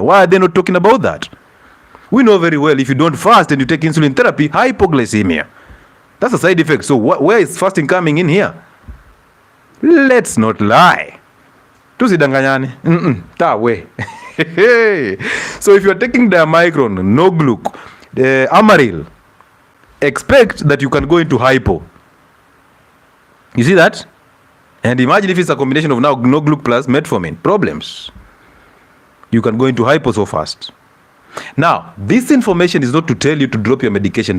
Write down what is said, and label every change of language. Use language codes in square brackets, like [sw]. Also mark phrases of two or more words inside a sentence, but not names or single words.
[en] Why are they not talking about that? We know very well, if you don't fast and you take insulin therapy, hypoglycemia. That's a side effect. So where is fasting coming in here? Let's not lie. Tusidanganyane. Tawe. So if you're taking diamicron, no-gluc, amaryl, expect that you can go into hypo. You see that? And imagine if it's a combination of now no-gluc plus metformin. Problems. You can go into hypo so fast. Now, this information is not to tell you to drop your medication.